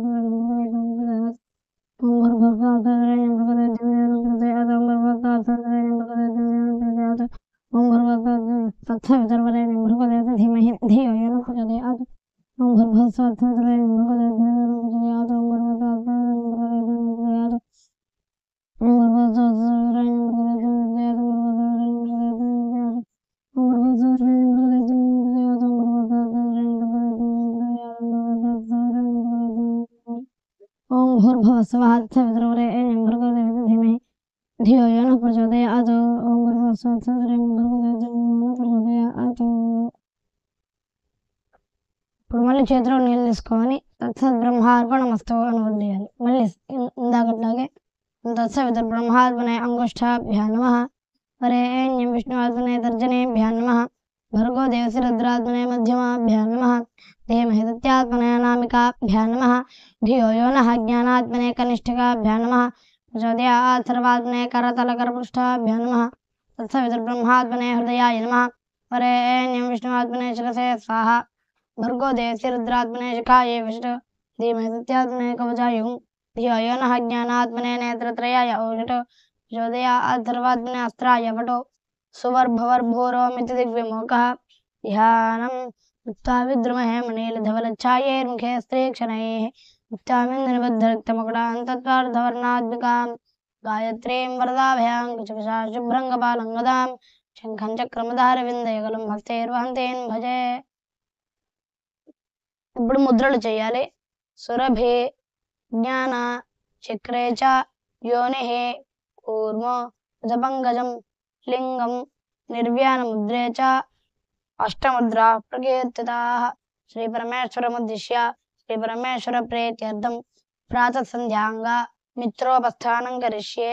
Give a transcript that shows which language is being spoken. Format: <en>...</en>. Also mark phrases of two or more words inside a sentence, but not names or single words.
<sa>तत्सवितुर्वरेण्यं भर्गो देवस्य धीमहि धियो न प्रचोदयात् ओम भर्गो तत्सवितुर्वरेण्यं भर्गो देवस्य धीमहि धियो न प्रचोदयात् ओम भर्गो तत्सवितुर्वरेण्यं भर्गो देवस्य धीमहि धियो न प्रचोदयात् ओम भर्गो तत्सवितुर्वरेण्यं भर्गो देवस्य धीमहि धियो न प्रचोदयात् ओम भर्गो तत्सवितुर्वरेण्यं भर्गो देवस्य धीमहि धियो न प्रचोदयात् ओम भर्गो तत्सवितुर्वरेण्यं भर्गो देवस्य धीमहि धियो न प्रचोदयात् ओम भर्गो तत्सवितुर्वरेण्यं भर्गो देवस्य धीमहि धियो न प्रचोदयात् ओम भर्गो तत्सवितुर्वरेण्यं भर्गो देवस्य धीमहि धियो न प्रचोदयात् ओम भर्गो तत्सवितुर्वरेण्यं भर्गो देवस्य धीमहि धियो न प्रचोदयात्</sa> <te>ఇప్పుడు మళ్ళీ చేతిలో నీళ్ళు తీసుకొని</te> <sa>తత్సత్ బ్రహ్మార్పణమస్తు</sa> <te>అని వదిలేయాలి. మళ్ళీ ఇందాకట్లాగే</te> <sa>తత్సవితుర్ బ్రహ్మార్పణే అంగుష్టాభ్యాం నమః వరేణ్యం విష్ణువార్పణే తర్జనేభ్యాం నమః భర్గో దేవस्य రుద్రాత్మనే మధ్యమాభ్యాం నమః ధీమహి తత్యాత్మనే అనామికాభ్యాం నమః ధియో యో నః జ్ఞానాత్మనే కనిష్ఠికాభ్యాం నమః ప్రచోదయాత్ సర్వాత్మనే కరతలకరపృష్ఠాభ్యాం నమః తత్సవితుర్ బ్రహ్మాత్మనే హృదయాయ నమః వరేణ్యం విష్ణువాత్మనే శిరసే స్వాహా भर्गो देवस्य रुद्रात्मने शिखायै वषट् धीमहि तत्यात्मने कवचाय धियो यो नः ज्ञानात्मने नेत्रत्रयाय औषट् प्रचोदयात् सर्वात्मने अस्त्राय पटो सुवर्भवर्भूरोमिति दिव्यमोकः ध्यानं मुक्त्वा विद्रुमहे मणिलधवलच्छायैर्मुखे स्त्रीक्षणैः मुक्तामिन्द्रनिबद्धरक्तमकुटां तत्त्वार्धवर्णात्मिकां गायत्रीं वरदाभयां कुचकुशा शुभ्रङ्गपालं गदां शङ्खं चक्रमदारविन्दयुगलं हस्तैर्वहन्तीन् भजे.</sa> <te>ఇప్పుడు ముద్రలు చేయాలి.</te> <sa>సురభి జ్ఞాన చక్రే చ యోనిః కూర్మో జపంగజం లింగం నిర్వ్యాన ముద్రే చ అష్టముద్రా ప్రకీర్తితాః శ్రీ పరమేశ్వరముద్దిశ్య శ్రీ పరమేశ్వర ప్రీత్యర్థం ప్రాతః సంధ్యాంగా మిత్రోపస్థానం కరిష్యే.</sa>